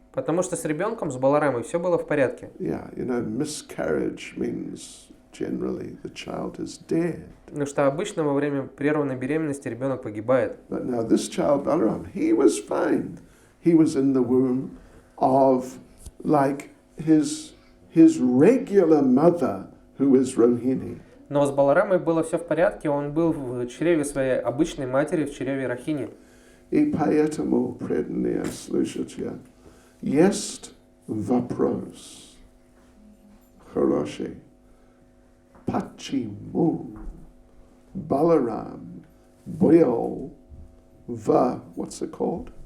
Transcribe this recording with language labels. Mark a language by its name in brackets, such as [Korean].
[Russian] Потому что с ребенком, с Баларамой, все было в порядке. [English] Yeah, you know, miscarriage means generally the child is dead. [Russian] Потому что обычно во время прерванной беременности ребенок погибает. [English] But now this child, Balaram, he was fine. He was in the womb of like his regular mother, who is Rohini. [Russian] Но с Баларамой было все в порядке, он был в чреве своей обычной матери, в чреве Рахини. И поэтому преданные слушатели, есть вопрос хороший. Почему Баларам был в, [English] what's it called?